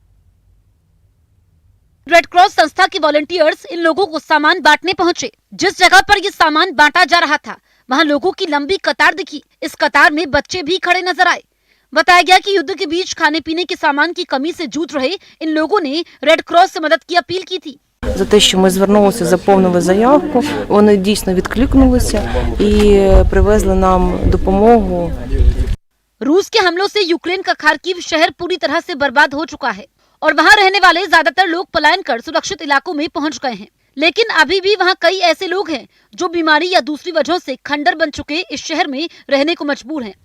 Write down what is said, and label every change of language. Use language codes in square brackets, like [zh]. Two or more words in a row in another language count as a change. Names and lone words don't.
[hi] रेड क्रॉस संस्था के वॉलंटियर्स इन लोगों को सामान बांटने पहुंचे। जिस जगह पर ये सामान बांटा जा रहा था, वहां लोगों की लंबी कतार दिखी। इस कतार में बच्चे भी खड़े नजर आए। बताया गया कि युद्ध के बीच खाने पीने के सामान की कमी से जूझ रहे इन लोगों ने रेड क्रॉस से मदद की अपील की थी। [uk] За те, що ми звернулися, заповнили заявку, вони дійсно відкликнулися і привезли нам допомогу. [hi] रूस के हमलों से यूक्रेन का खार्किव शहर पूरी तरह से बर्बाद हो चुका है और वहां रहने वाले ज्यादातर लोग पलायन कर सुरक्षित इलाकों में पहुंच गए हैं। लेकिन अभी भी वहां कई ऐसे लोग हैं जो बीमारी या दूसरी वजहों से खंडर बन चुके इस शहर में रहने को मजबूर हैं।